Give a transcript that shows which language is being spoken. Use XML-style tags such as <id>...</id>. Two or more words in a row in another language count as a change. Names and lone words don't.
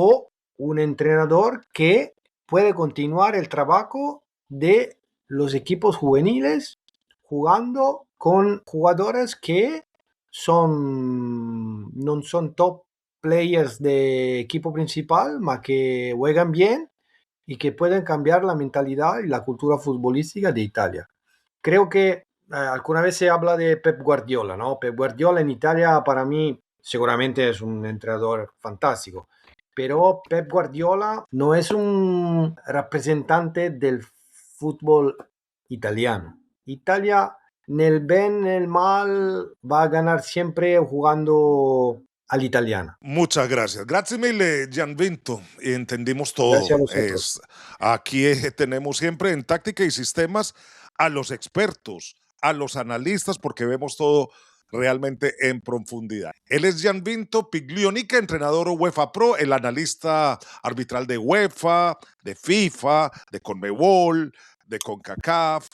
<es>O un entrenador que puede continuar el trabajo de los equipos juveniles jugando con jugadores que no son</es> <en>top players</en> <es>de equipo principal, mas que juegan bien y que pueden cambiar la mentalidad y la cultura futbolística de Italia. Creo que alguna vez se habla de Pep Guardiola, ¿no? Pep Guardiola en Italia para mí seguramente es un entrenador fantástico, pero Pep Guardiola no es un representante del fútbol italiano. Italia, nel bien, nel mal, va a ganar siempre jugando al italiano. Muchas gracias.</es> <it>Grazie mille, Gianvinto.</it> <es>Entendimos Gracias a todo. vosotros. Aquí tenemos siempre en táctica y sistemas a los expertos, a los analistas, porque vemos todo realmente en profundidad. Él es Gianvinto Piglionica, entrenador UEFA Pro, el analista arbitral de UEFA, de FIFA, de CONMEBOL, de CONCACAF.</es>